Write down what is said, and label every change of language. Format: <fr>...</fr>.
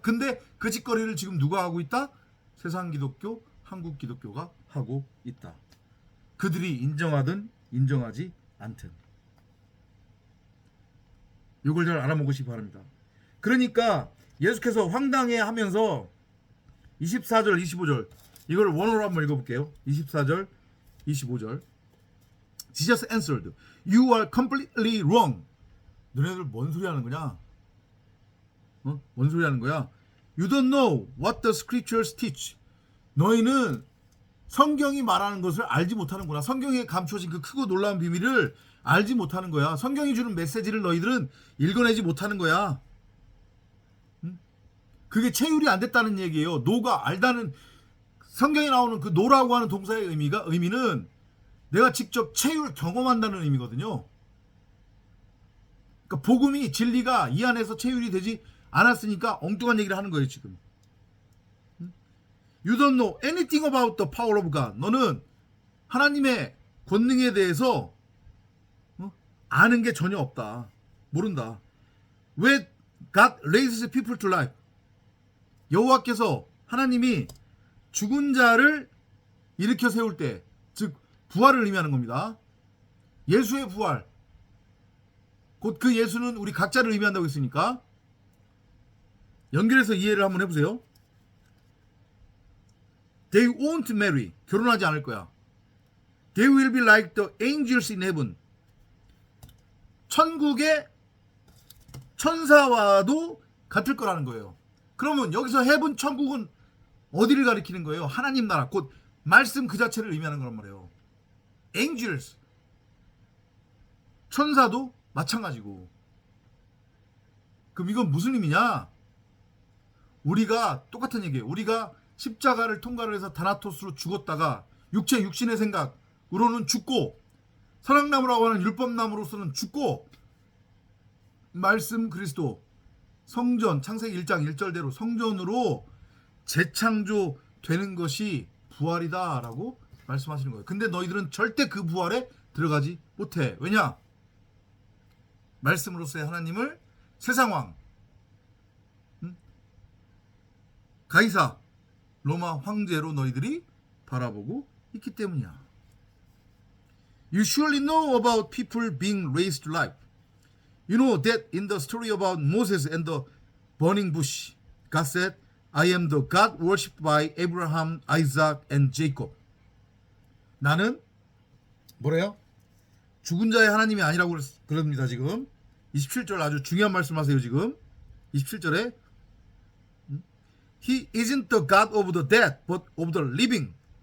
<ko>근데 그 짓거리를 지금 누가 하고 있다? 세상 기독교, 한국 기독교가 하고 있다. 그들이 인정하든 인정하지 않든. 이걸 잘 알아먹으시기 바랍니다. 그러니까 예수께서 황당해 하면서 24절 25절 이걸 원어로 한번 읽어볼게요. 24절 25절</ko> <en>Jesus answered, You are completely wrong.</en> <ko>너네들 뭔 소리 하는 거냐? 뭔 소리 하는 거야?</ko> <en>You don't know what the scriptures teach.</en> <ko>너희는 성경이 말하는 것을 알지 못하는구나. 성경에 감춰진 그 크고 놀라운 비밀을 알지 못하는 거야. 성경이 주는 메시지를 너희들은 읽어내지 못하는 거야. 그게 체휼이 안 됐다는 얘기예요. 노가 알다는, 성경에 나오는 그 노라고 하는 동사의 의미는 내가 직접 체휼 경험한다는 의미거든요. 그러니까 복음이, 진리가 이 안에서 체휼이 되지 않았으니까 엉뚱한 얘기를 하는 거예요 지금.</ko> <en>You don't know anything about the power of God.</en> <ko>너는 하나님의 권능에 대해서 아는 게 전혀 없다. 모른다. 왜</ko> <en>God raises people to life?</en> <ko>여호와께서, 하나님이 죽은 자를 일으켜 세울 때, 즉 부활을 의미하는 겁니다. 예수의 부활, 곧 그 예수는 우리 각자를 의미한다고 했으니까 연결해서 이해를 한번 해보세요.</ko> <en>They won't marry.</en> <ko>결혼하지 않을 거야.</ko> <en>They will be like the angels in heaven.</en> <ko>천국의 천사와도 같을 거라는 거예요. 그러면 여기서 heaven, 천국은 어디를 가리키는 거예요? 하나님 나라, 곧 말씀 그 자체를 의미하는 거란 말이에요. angels, 천사도 마찬가지고. 그럼 이건 무슨 의미냐? 우리가 똑같은 얘기예요. 우리가 십자가를 통과를 해서 다나토스로 죽었다가 육체 육신의 생각으로는 죽고, 선악나무라고 하는 율법나무로서는 죽고, 말씀 그리스도, 성전, 창세기 1장 1절대로 성전으로 재창조되는 것이 부활이다라고 말씀하시는 거예요. 근데 너희들은 절대 그 부활에 들어가지 못해. 왜냐? 말씀으로서의 하나님을 세상왕, 가이사, 로마 황제로 너희들이 바라보고 있기 때문이야.</ko> <en>You surely know about people being raised to life. You know that in the story about Moses and the burning bush, God said, I am the God worshipped by Abraham, Isaac, and Jacob.</en> <ko>나는 뭐래요? 죽은 자의 하나님이 아니라고 그럽니다. 지금 27절 아주 중요한 말씀하세요. 지금 27절에</ko> <en>He isn't the God of the dead, but of the living.</en>